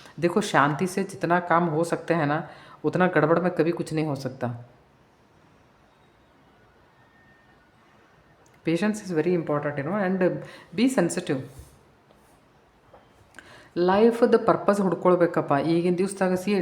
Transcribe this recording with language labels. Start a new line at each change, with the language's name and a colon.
Hindi: देखो शांति से जितना काम हो सकते हैं ना, उतना गड़बड़ में कभी कुछ नहीं हो सकता.
English: Patience is very important, and be sensitive.
Kannada: ಲೈಫದ purpose ಹುಡ್ಕೊಳ್ಬೇಕಪ್ಪ ಈಗಿನ ದಿವ್ಸದಾಗ.